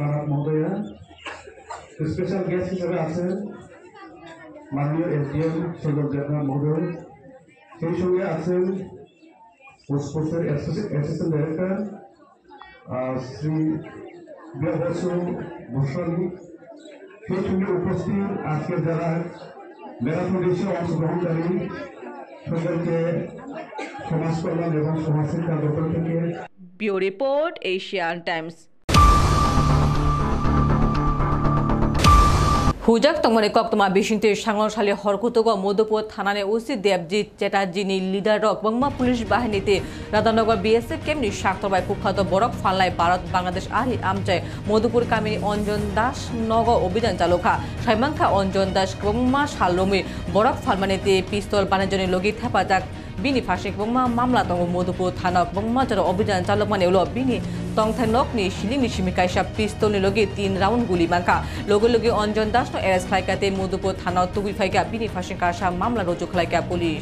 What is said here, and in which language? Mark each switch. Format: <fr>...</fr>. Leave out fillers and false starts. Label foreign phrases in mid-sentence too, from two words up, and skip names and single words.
<bn>নাথ মহোদয়া, স্পেশাল গেস্ট হিসেবে আছেন মাননীয় এসডিএম সজল দেবনাথ মহোদয়, সেই সঙ্গে আছেন পোস্টপোস্টের অ্যাসিস্ট্যান্ট ডাইরেক্টর শ্রী বিবাবসু গোস্বামী, সেই সঙ্গে উপস্থিত আজকে যারা ম্যারাথন রেসে অংশগ্রহণকারী সকলকে সমাজ কল্যাণ এবং সমাজশিক্ষা দপ্তর থেকে। ব্যুরো রিপোর্ট, এশিয়ান টাইমস।</bn> <trp>हुजाक तंगमने कक्तमा बिसिंते सांगलसालि हरकुतुग मधुपुर थानानि ओसि देबजित चेटार्जीनि लिडार रक बंगमा पुलिस बाहिनीते राधानगर बीएसएफ केमनि साक्तरबाय कुख्यात बरक फालनाय भारत बांग्लादेश आरि आमचाय मधुपुर कामिनि अंजन दास नग अभियान चालुखा साइमांखा अंजन दास बंगमा सालरमि बरक फालमानिते पिस्तल बानायजनि लगी थेफाजाक बिनि फारसे बंगमा मामला दङ मधुपुर थाना बंगमा जर अभियान चालक माने उलो बिनि तंथानकनि सिलिंनि सिमिकाइसा पिस्तलनि लगी 3 राउंड गुली मांखा लगे लगे अंजन दास नो एरेस्ट खालायकाते मधुपुर थाना तुबि फाइका बिनि फारसे कासा मामला रुजु खालायका पुलिस।</trp>